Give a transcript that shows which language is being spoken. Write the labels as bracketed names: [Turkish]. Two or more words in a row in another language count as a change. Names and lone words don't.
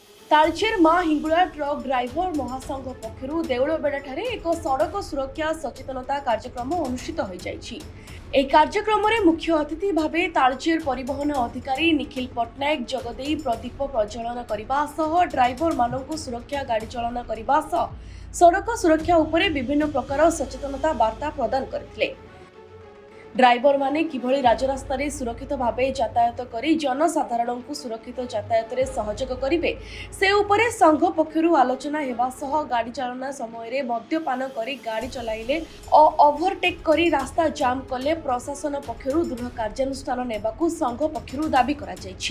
[Odia] ତାଳଚେର ମାଁ ହିଙ୍ଗୁଳା ଟ୍ରକ ଡ୍ରାଇଭର ମହାସଂଘ ପକ୍ଷରୁ ଦେଉଳବେଡ଼ାଠାରେ ଏକ ସଡ଼କ ସୁରକ୍ଷା ସଚେତନତା କାର୍ଯ୍ୟକ୍ରମ ଅନୁଷ୍ଠିତ ହୋଇଯାଇଛି। ଏହି କାର୍ଯ୍ୟକ୍ରମରେ ମୁଖ୍ୟ ଅତିଥି ଭାବେ ତାଳଚେର ପରିବହନ ଅଧିକାରୀ ନିଖିଲ ପଟ୍ଟନାୟକ ଯୋଗଦେଇ ପ୍ରଦୀପ ପ୍ରଜ୍ୱଳନ କରିବା ସହ ଡ୍ରାଇଭରମାନଙ୍କୁ ସୁରକ୍ଷା ଗାଡ଼ି ଚାଳନା କରିବା ସହ ସଡ଼କ ସୁରକ୍ଷା ଉପରେ ବିଭିନ୍ନ ପ୍ରକାର ସଚେତନତା ବାର୍ତ୍ତା ପ୍ରଦାନ କରିଥିଲେ। ଡ୍ରାଇଭରମାନେ କିଭଳି ରାଜରାସ୍ତାରେ ସୁରକ୍ଷିତ ଭାବେ ଯାତାୟାତ କରି ଜନସାଧାରଣଙ୍କୁ ସୁରକ୍ଷିତ ଯାତାୟାତରେ ସହଯୋଗ କରିବେ ସେ ଉପରେ ସଂଘ ପକ୍ଷରୁ ଆଲୋଚନା ହେବା ସହ ଗାଡ଼ି ଚାଳନା ସମୟରେ ମଦ୍ୟପାନ କରି ଗାଡ଼ି ଚଲାଇଲେ ଓ ଓଭରଟେକ୍ କରି ରାସ୍ତା ଜାମ୍ କଲେ ପ୍ରଶାସନ ପକ୍ଷରୁ ଦୃଢ଼ କାର୍ଯ୍ୟାନୁଷ୍ଠାନ ନେବାକୁ ସଂଘ ପକ୍ଷରୁ ଦାବି କରାଯାଇଛି।